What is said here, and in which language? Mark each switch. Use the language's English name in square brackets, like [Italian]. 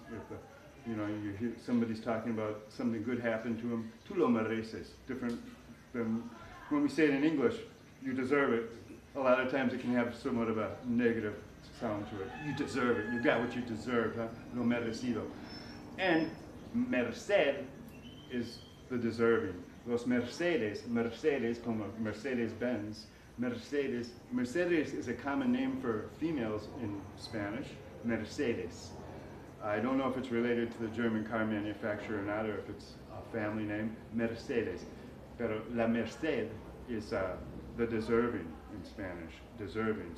[English] If you hear somebody's talking about something good happened to him, [Spanish] tú lo mereces. [English] Different than when we say it in English, you deserve it. A lot of times it can have somewhat of a negative sound to it. You deserve it. You got what you deserve, huh? [Spanish] Lo merecido. [English] And merced is the deserving. [Spanish] Los Mercedes como Mercedes-Benz. [English] Mercedes is a common name for females in Spanish, Mercedes. I don't know if it's related to the German car manufacturer or not, or if it's a family name, Mercedes. [Spanish] Pero la merced [English] is the deserving in Spanish, deserving.